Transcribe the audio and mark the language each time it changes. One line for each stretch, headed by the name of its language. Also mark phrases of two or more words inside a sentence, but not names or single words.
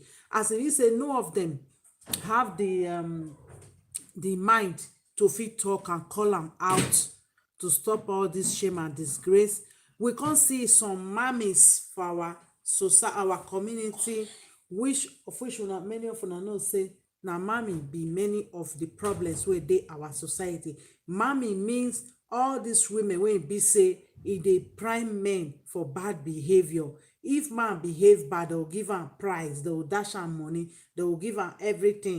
Nigerian Pidgin: As if you say no of them have the mind to fit talk and call am out to stop all this shame and disgrace. We can see some mammies for our society, our community, which una many of una know say na mammy be many of the problems wey dey our society. Mammy means all these women wey be say e dey prime men for bad behavior. If man behave bad, they will give am prize, they will dash am money, they will give am everything.